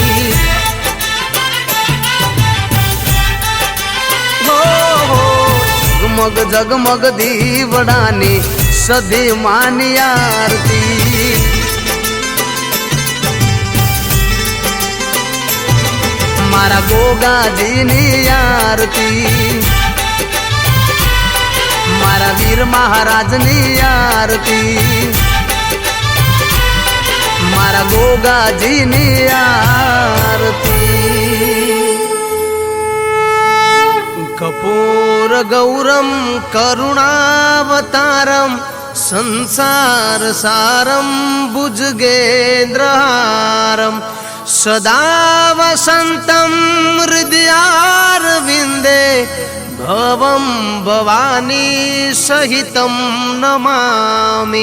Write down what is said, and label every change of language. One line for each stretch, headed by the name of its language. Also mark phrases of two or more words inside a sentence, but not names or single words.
Gujarati: હો જગમગ જગમગ દીવડાની સદી માની આરતી મારા ગોગાજીની આરતી મારા વીર મહારાજની આરતી મારા ગોગાજીની આરતી
Sanskrit: कपूर गौरम करुणावतारम संसार सारम भुजगेन्द्रहारम सदा वसंतं हृदयारविन्दे भवं भवानी सहितं नमामि